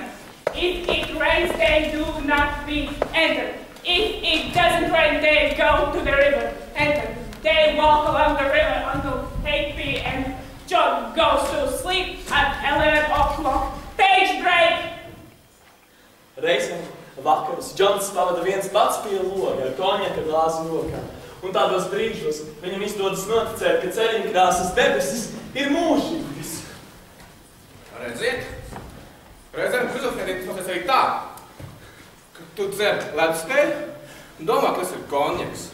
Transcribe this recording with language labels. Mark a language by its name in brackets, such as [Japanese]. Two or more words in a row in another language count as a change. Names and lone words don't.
[English] If it rains, they do not meet and if it doesn't rain, they go to the river and they walk along the river until 8 p.m. John goes to sleep at 11 o'clock. Page break! [Latvian] Reizēm vakarus Džons pavada viens pats pie loga ar konjaka glāzi rokā. Un tādos brīžos viņam izdodas noticēt, ka ceļiņkrāsas debesis ir mūžīgas. Redziet? Reizēm šizofrēnija tas arī tā, ka tu dzer leduspeļu un domā, ka tas ir konjaks.